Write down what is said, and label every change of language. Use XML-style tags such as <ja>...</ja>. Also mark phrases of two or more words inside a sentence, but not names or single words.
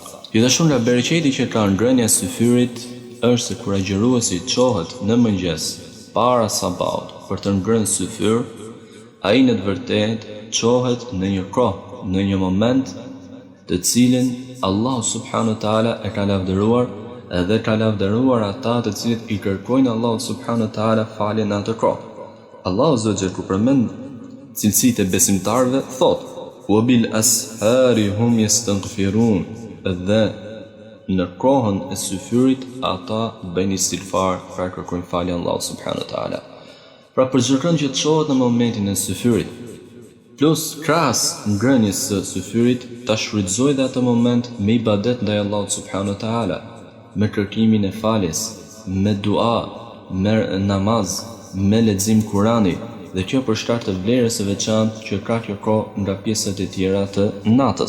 <sq>Gjithashtu nga bereqeti që ka ngrënia e syfyrit është se kur agjëruesi çohet në mëngjes para sabaut për të ngrënë syfyr, ai në të vërtetë çohet në një kohë, në një moment të cilin Allahu</sq> <ar>سبحانه وتعالى</ar> <sq>e ka lavdëruar edhe ka lavdëruar ata të cilët i kërkojnë Allahu</sq> <ar>سبحانه وتعالى</ar> <sq>falje në atë kohë. Allahu zotëri kur përmend cilësitë e besimtarëve thotë:</sq> <ar>"وبالأسحار هم يستغفرون",</ar> <sq>dhe në kohën e syfyrit ata bëjnë istighfar, pra kërkojnë falje Allahu</sq> <ar>سبحانه وتعالى.</ar> <sq>Pra për çdo kënd që çohet në momentin e syfyrit, plus krahas ngrënies së syfyrit, ta shfrytëzoj dhe atë moment me ibadet ndaj Allahut</sq> <ar>سبحانه وتعالى,</ar> <sq>me kërkimin e faljes, me dua, me namaz, me lexim Kurani, dhe kjo për shkak të vlerës së veçantë që ka kjo kohë nga pjesët e tjera të natës.</sq>